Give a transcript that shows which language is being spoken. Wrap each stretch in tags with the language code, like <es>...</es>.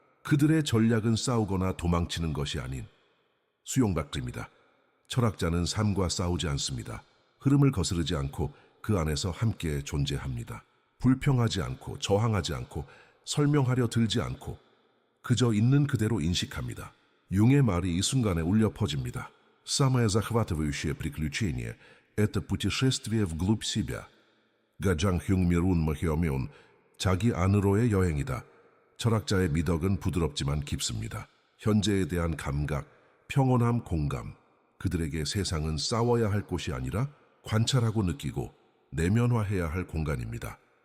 <ko>그들의 전략은 싸우거나 도망치는 것이 아닌 수용받기입니다. 철학자는 삶과 싸우지 않습니다. 흐름을 거스르지 않고 그 안에서 함께 존재합니다. 불평하지 않고 저항하지 않고 설명하려 들지 않고 그저 있는 그대로 인식합니다. 융의 말이 이 순간에 울려 퍼집니다.</ko> <ru>Самое захватывающее приключение – это путешествие вглубь себя.</ru> <ko>가장 흥미로운 모험은 자기 안으로의 여행이다. 철학자의 미덕은 부드럽지만 깊습니다. 현재에 대한 감각, 평온함, 공감. 그들에게 세상은 싸워야 할 곳이 아니라 관찰하고 느끼고 내면화해야 할 공간입니다.</ko>